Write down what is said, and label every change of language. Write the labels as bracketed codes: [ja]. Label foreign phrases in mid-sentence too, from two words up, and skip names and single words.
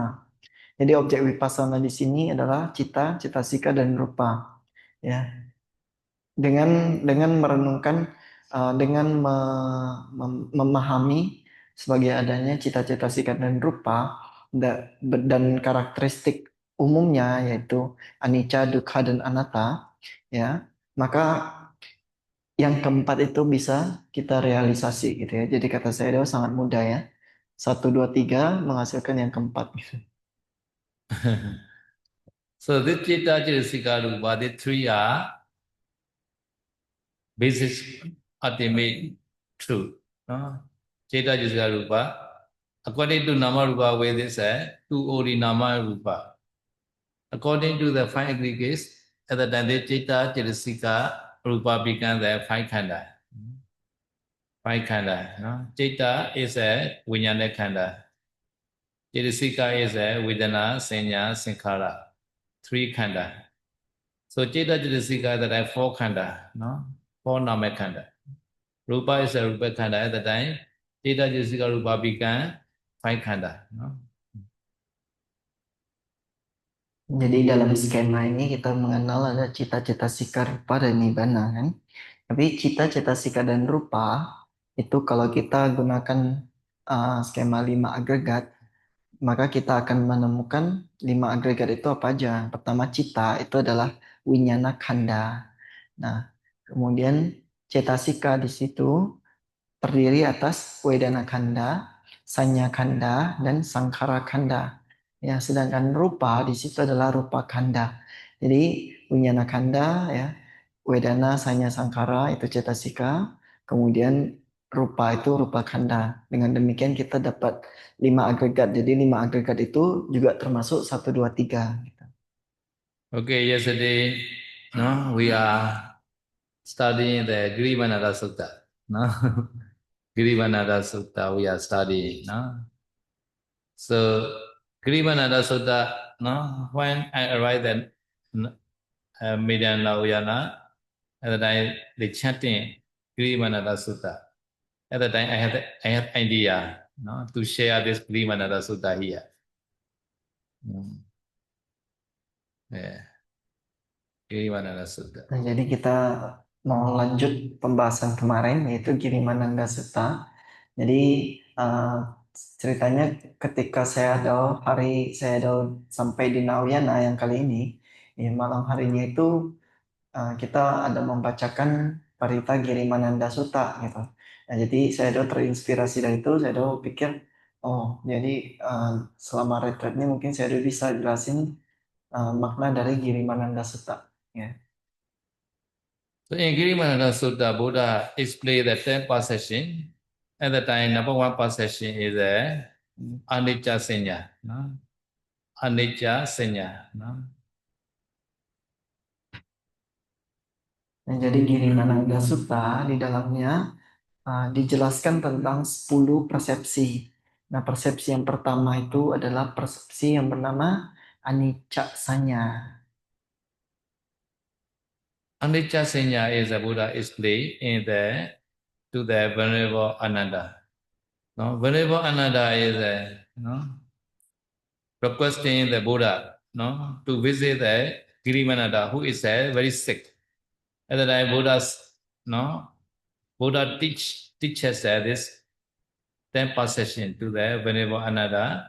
[id] Jadi objek vipassana di sini adalah cita, cetasika, dan rupa. Ya, dengan merenungkan dengan memahami sebagai adanya cita-cita sikap dan rupa dan karakteristik umumnya yaitu anicca, dukkha dan anatta, ya, maka yang keempat itu bisa kita realisasi, gitu ya. Jadi kata saya itu sangat mudah, ya, satu dua tiga menghasilkan yang keempat. [en] So this Chitta, Cetasika, Rupa, the three are basic ultimate truth. No? Chitta, Cetasika, Rupa. According to Nama Rupa, where they say, two Odi Nama Rupa. According to the five aggregates, at the time the Chitta, Cetasika, Rupa become the five khanda. Five khanda. No? Chitta is a Vijnana khanda. Cetasika is a Vedana, Sanya, Sankhara. Three khanda. So Chitta, Cetasika, that are four khanda. No? Four Nama khanda. Rupa is a Rupa khanda at the time. Chitta, Cetasika, Rupa become five khanda. No? [id] Jadi dalam skema ini kita mengenal ada cita-cita sika, rupa, dan nibbana, kan. Tapi cita-cita sika dan rupa itu kalau kita gunakan skema 5 agregat, maka kita akan menemukan 5 agregat itu apa aja. Pertama, cita itu adalah winyana khanda. Nah, kemudian cetasika di situ terdiri atas Wedana Kanda, Sanya Kanda, dan Sangkara Kanda. Ya, sedangkan rupa di situ adalah rupa kanda. Jadi Winyana Kanda, ya, Wedana, Sanya, Sangkara itu cetasika, kemudian rupa itu rupa kanda. Dengan demikian kita dapat 5 agregat. Jadi 5 agregat itu juga termasuk satu 2 3. [en] Okay, yesterday, no, we are studying the Girivanada Sutta. No? Girivanada Sutta we are studying. No? So Girivanada Sutta, no, when I arrived at Medan Lauyana, at the time they chanting Girivanada Sutta. At the time I had idea, no, to share this Girivanada Sutta here. Yeah. Girivanada Sutta. [id] Nah, jadi kita mau lanjut pembahasan kemarin yaitu Girimananda Sutta. Jadi eh, ceritanya ketika saya ada sampai di Nauyana yang kali ini, ya, malam harinya itu kita ada membacakan Parita Girimananda Sutta, gitu. Nah, jadi saya ada terinspirasi dari itu, saya ada pikir, oh, jadi selama retreat ini mungkin saya ada bisa jelasin makna dari Girimananda Sutta, ya. [en] So in Girimananda Sutta, Buddha explained the 10 perception. At the time, number one perception is the anicca senya. No? Anicca senya. No? [id] Nah, jadi Girimananda Sutta di dalamnya dijelaskan tentang 10 persepsi. Nah, persepsi yang pertama itu adalah persepsi yang bernama anicca sanya. [en] Anicca senya is the Buddha explained in the to the Venerable Ananda. No? Venerable Ananda is no? requesting the Buddha, no, to visit the Girimananda who is very sick. At the time, Buddha teaches this 10 perception to the Venerable Ananda.